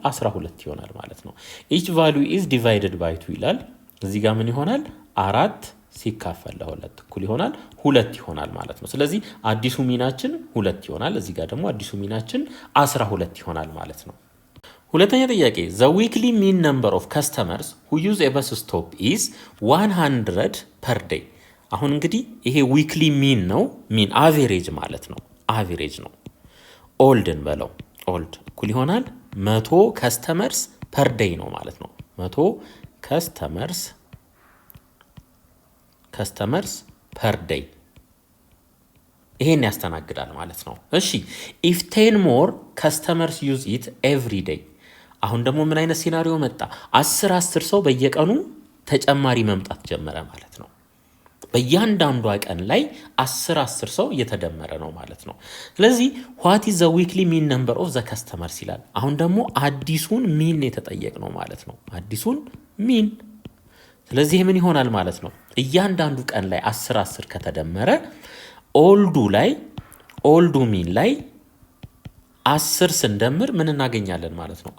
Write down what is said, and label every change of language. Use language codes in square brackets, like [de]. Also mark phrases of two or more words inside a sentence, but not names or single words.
[am] 12 ይሆናል ማለት ነው። [en] each value is divided by 2 [am] ይላል። እዚህ ጋር ምን ይሆናል? 4 ሲካፈል ለ2 እኩል ይሆናል 2 ይሆናል ማለት ነው። ስለዚህ አዲሱ ሚናችን 2 ይሆናል። እዚህ ጋር ደግሞ አዲሱ ሚናችን 12 ይሆናል ማለት ነው። ሁለተኛ ጥያቄ [en] the weekly mean number of customers who use a bus stop is 100 per day። [am] አሁን እንግዲህ ይሄ [en] weekly mean [am] ነው። [en] mean average [am] ማለት ነው። አቬሬጅ ነው። ኦልድን በለው ኦልድ እኩል ይሆናል 100 [en] customers per day [am] ነው ማለት ነው። 100 [en] customers per day [am] ይሄን ያስተናግዳል ማለት ነው። እሺ [en] if 10 more customers use it every day። [am] አሁን ደግሞ ምን አይነት ሲናሪዮ መጣ? 10 ሰው በየቀኑ ተጨማሪ መምጣት ጀመረ ማለት ነው። በእያንዳንዷ ቀን ላይ 10 ሰው እየተደመረ ነው ማለት ነው። ስለዚህ [en] what is the weekly mean number of the customers [am] ይላል። አሁን ደግሞ አዲሱን ሚን የተጠየቅ ነው ማለት ነው። አዲሱን ሚን። ስለዚህ ምን ይሆናል ማለት ነው? እያንዳንዱ ቀን ላይ 10 ከተደመረ ኦልዱ ሚን ላይ 10 ስንደምር ምን እናገኛለን ማለት ነው?